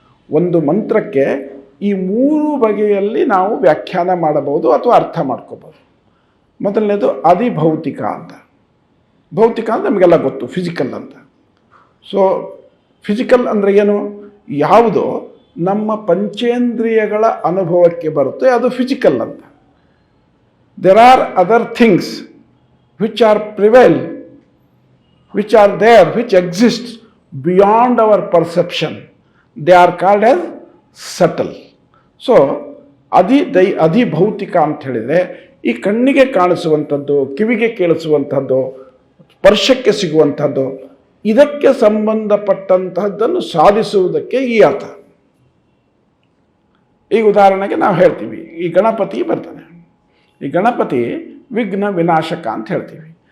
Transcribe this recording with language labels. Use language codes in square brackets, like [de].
[kn] ಒಂದು ಮಂತ್ರಕ್ಕೆ ಈ 3 ಬಗೆಯಲ್ಲಿ ನಾವು ವ್ಯಾಖ್ಯಾನ ಮಾಡಬಹುದು ಅಥವಾ ಅರ್ಥ ಮಾಡ್ಕೋಬಹುದು. ಮೊದಲನೇದು ಅಧಿಭೌತಿಕ ಅಂತ. ಭೌತಿಕ ಅಂತ ನಮಗೆಲ್ಲ ಗೊತ್ತು, ಫಿಸಿಕಲ್ ಅಂತ. ಸೊ ಫಿಸಿಕಲ್ ಅಂದರೆ ಏನು? ಯಾವುದು ನಮ್ಮ ಪಂಚೇಂದ್ರಿಯಗಳ ಅನುಭವಕ್ಕೆ ಬರುತ್ತೆ ಅದು ಫಿಸಿಕಲ್ ಅಂತ. [en] There are other things which are prevail, which are there, which exist beyond our perception. They are called as subtle. [kn] So, ಅಧಿಭೌತಿಕ ಅಂತ ಹೇಳಿದರೆ ಈ ಕಣ್ಣಿಗೆ ಕಾಣಿಸುವಂಥದ್ದು, ಕಿವಿಗೆ ಕೇಳಿಸುವಂಥದ್ದು, ಸ್ಪರ್ಶಕ್ಕೆ ಸಿಗುವಂಥದ್ದು, ಇದಕ್ಕೆ ಸಂಬಂಧಪಟ್ಟಂತಹದ್ದನ್ನು ಸಾಧಿಸುವುದಕ್ಕೆ ಈ ಅರ್ಥ. ಈಗ ಉದಾಹರಣೆಗೆ ನಾವು ಹೇಳ್ತೀವಿ, ಈ ಗಣಪತಿ ಬರ್ತಾನೆ. ಈ ಗಣಪತಿ ವಿಘ್ನ ವಿನಾಶಕ ಅಂತ ಹೇಳ್ತೀವಿ.